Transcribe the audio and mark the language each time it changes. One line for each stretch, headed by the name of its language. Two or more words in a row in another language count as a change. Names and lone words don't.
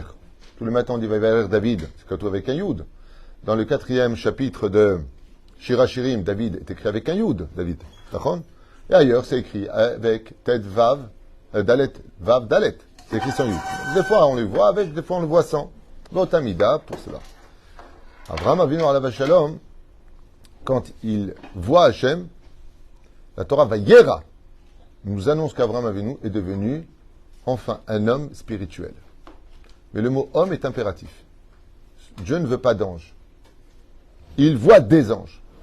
French: Tous les matins on dit
Hebrew: Vaïvaler David,
French: c'est quand avec un yud. Dans le 4e chapitre de Shirachirim, David est écrit avec un yud, David. D'accord? Et ailleurs, c'est écrit avec Ted Vav, Dalet, Vav, Dalet. C'est écrit sans yud. Des fois, on le voit avec, des fois, on le voit sans. L'Otamida, pour cela. Avraham Avinu
Hebrew: alav shalom,
French: quand il voit Hachem, la Torah
Hebrew: va yera,
French: nous annonce qu'Avraham Avinu est devenu, enfin, un homme spirituel. Mais le mot homme est impératif. Dieu ne veut pas d'anges. Il voit des anges.